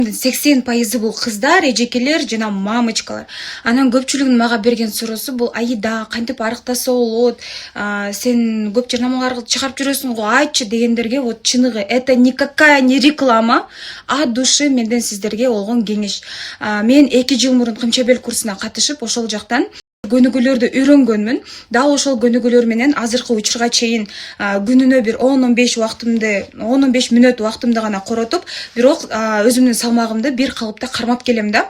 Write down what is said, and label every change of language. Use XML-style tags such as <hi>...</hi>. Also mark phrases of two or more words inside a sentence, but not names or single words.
<ky>80% бул кыздар, эжекелер жана мамочкалар. Анан көпчүлүгүнүн мага берген суроосу бул Аида кантип арыктаса болот? Сен көп жарнамаларга чыгарып жүрөсүң го, айтчы дегендерге вот чыныгы</ky> <ru>это никакая не реклама, а души</ru> <ky>менден сиздерге болгон кеңеш. Мен 2 жыл мурун Кымчабел курсуна катышып, ошол жактан көнүгүүлөрдү үйрөнгөнмүн. Дал ошол көнүгүүлөр менен азыркы учурга чейин күнүнө бир 10-15 мүнөт убактымды гана коротуп, бирок өзүмдүн салмагымды бир калыпта кармап келем да.</ky>